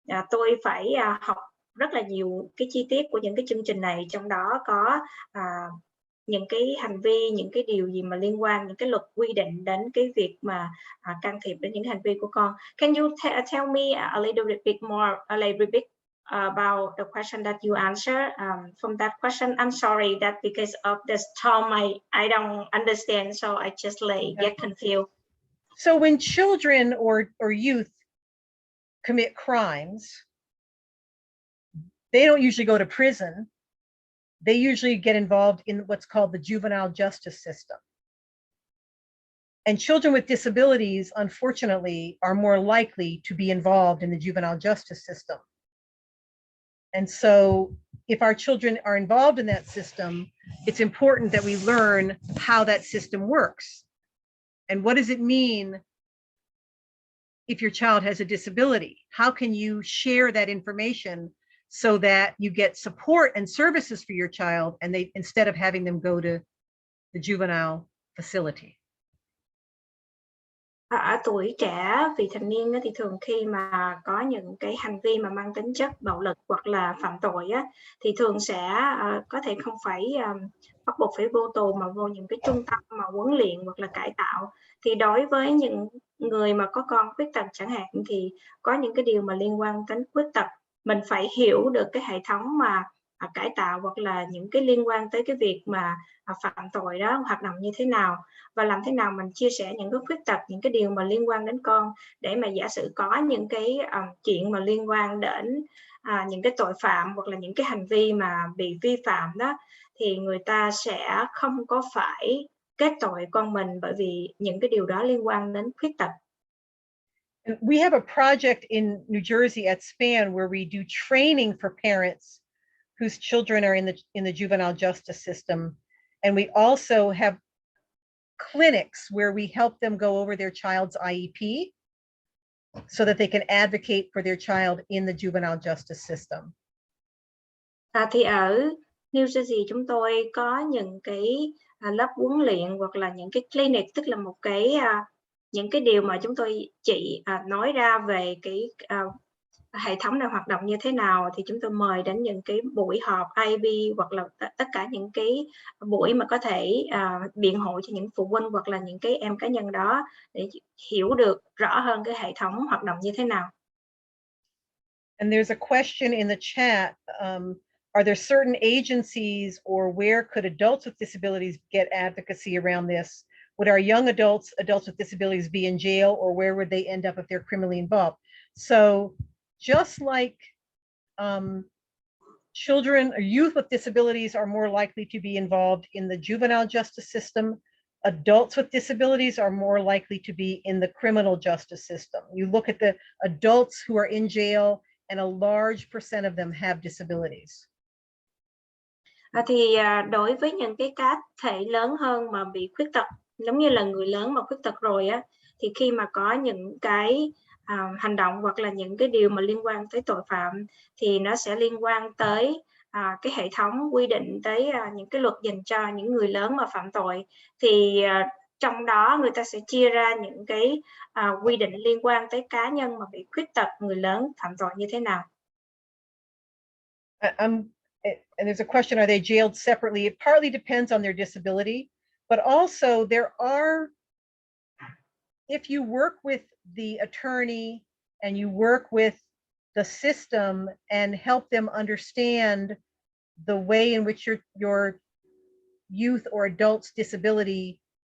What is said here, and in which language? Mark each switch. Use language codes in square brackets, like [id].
[vi] Tôi phải học rất là nhiều cái chi tiết của những cái chương trình này, trong đó có những cái hành vi, những cái điều gì mà liên quan, những cái luật quy định đến cái việc mà can thiệp đến những hành vi của con. [en] Can you tell me a little bit more, about the question that you answer? From that question, I'm sorry that because of this term I don't understand, so I just get confused. So when children or youth commit crimes, they don't usually go to prison. They usually get involved in what's called the juvenile justice system. And children with disabilities, unfortunately, are more likely to be involved in the juvenile justice system. And so if our children are involved in that system, it's important that we learn how that system works. And what does it mean if your child has a disability? How can you share that information so that you get support and services for your child, and they, instead of having them go to the juvenile facility? [vi] Ở tuổi trẻ vị thành niên thì thường khi mà có những cái hành vi mà mang tính chất bạo lực hoặc là phạm tội á, thì thường sẽ có thể không phải bắt buộc phải vô tù mà vô những cái trung tâm mà huấn luyện hoặc là cải tạo. Thì đối với những người mà có con khuyết tật chẳng hạn thì có những cái điều mà liên quan đến khuyết tật, mình phải hiểu được cái hệ thống mà cải tạo hoặc là những cái liên quan tới cái việc mà phạm tội đó hoạt động như thế nào, và làm thế nào mình chia sẻ những cái khuyết tật, những cái điều mà liên quan đến con, để mà giả sử có những cái chuyện mà liên quan đến những cái tội phạm hoặc là những cái hành vi mà bị vi phạm đó, thì người ta sẽ không có phải kết tội con mình bởi vì những cái điều đó liên quan đến khuyết tật. [en] We have a project in New Jersey at SPAN where we do training for parents whose children are in the juvenile justice system, and we also have clinics where we help them go over their child's IEP so that they can advocate for their child in the juvenile justice system. [vi] Thì ở New Jersey chúng tôi có những cái lớp huấn luyện hoặc là những cái clinic, tức là một cái những cái điều mà chúng tôi nói ra về cái hệ thống này hoạt động như thế nào, thì chúng tôi mời đến những cái buổi họp IB hoặc là tất cả những cái buổi mà có thể biện hộ cho những phụ huynh hoặc là những cái em cá nhân đó để hiểu được rõ hơn cái hệ thống hoạt động như thế nào. [en] And there's a question in the chat, are there certain agencies or where could adults with disabilities get advocacy around this? Would our young adults with disabilities be in jail, or where would they end up if they're criminally involved? So just like children or youth with disabilities are more likely to be involved in the juvenile justice system, adults with disabilities are more likely to be in the criminal justice system. You look at the adults who are in jail, and a large percent of them have disabilities. [vi] Thì đối với những cái cá thể lớn hơn mà bị khuyết tật, giống như là người lớn mà khuyết tật rồi á, thì khi mà có những cái hành động hoặc là những cái điều mà liên quan tới tội phạm thì nó sẽ liên quan tới cái hệ thống quy định tới những cái luật dành cho những người lớn mà phạm tội, thì trong đó người ta sẽ chia ra những cái quy định liên quan tới cá nhân mà bị khuyết tật, người lớn phạm tội như thế nào. [en] And there's a question, are they jailed separately? It partly depends on their disability, but also there are, if you work with the attorney and you work with the system and help them understand the way in which your youth or adult's disability